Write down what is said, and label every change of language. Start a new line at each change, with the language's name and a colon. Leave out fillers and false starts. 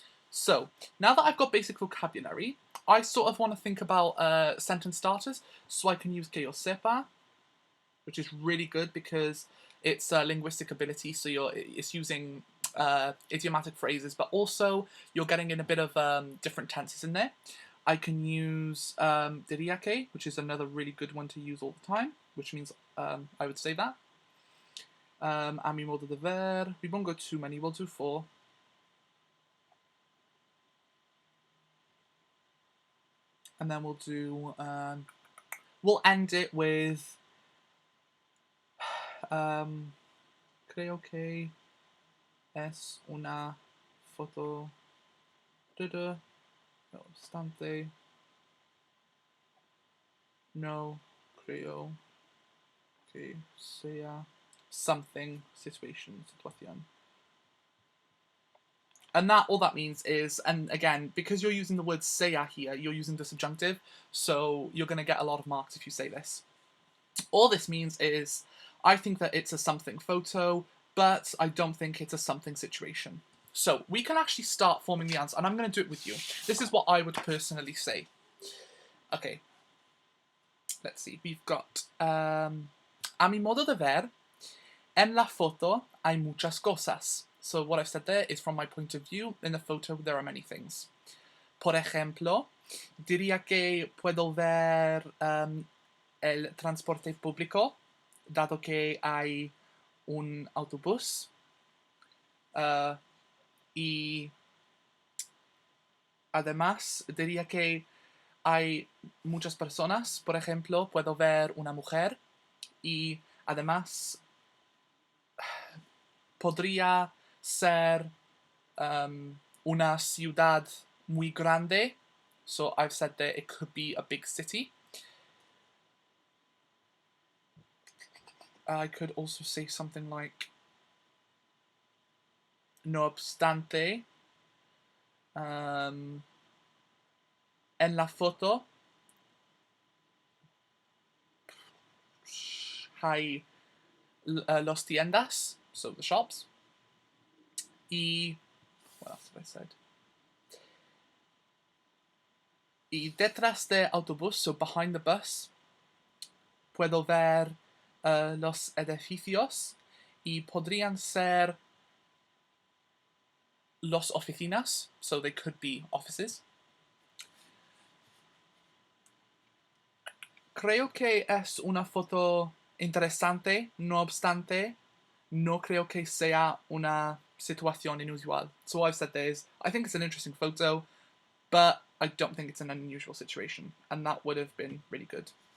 English: So, now that I've got basic vocabulary, I sort of want to think about sentence starters, so I can use
Spanish: que yo sepa,
English: which is really good because it's linguistic ability, so it's using idiomatic phrases, but also you're getting in a bit of different tenses in there. I can use
Spanish: diría que,
English: which is another really good one to use all the time, which means I would say that.
Spanish: A mi modo de ver,
English: we won't go too many, we'll do 4. And then we'll do, we'll end it with,
Spanish: creo que es una foto, no obstante, no creo que sea
English: something,
Spanish: situación.
English: And that, all that means is, and again, because you're using the word sea here, you're using the subjunctive, so you're going to get a lot of marks if you say this. All this means is, I think that it's a something photo, but I don't think it's a something situation. So we can actually start forming the answer, and I'm going to do it with you. This is what I would personally say. Okay. Let's see. We've got,
Spanish: a mi modo de ver, en la foto hay muchas cosas.
English: So what I've said there is from my point of view. In the photo, there are many things.
Spanish: Por ejemplo, diría que puedo ver el transporte público, dado que hay un autobús. Y además, diría que hay muchas personas. Por ejemplo, puedo ver una mujer. Y además, podría ser una ciudad muy grande.
English: So I've said that it could be a big city. I could also say something like,
Spanish: no obstante, en la foto hay los tiendas,
English: so the shops. Y what else have I said?
Spanish: Y detrás de autobús,
English: so behind the bus,
Spanish: puedo ver los edificios y podrían ser los oficinas,
English: so they could be offices.
Spanish: Creo que es una foto interesante, no obstante, no creo que sea una situación inusual.
English: So what I've said there is, I think it's an interesting photo, but I don't think it's an unusual situation, and that would have been really good.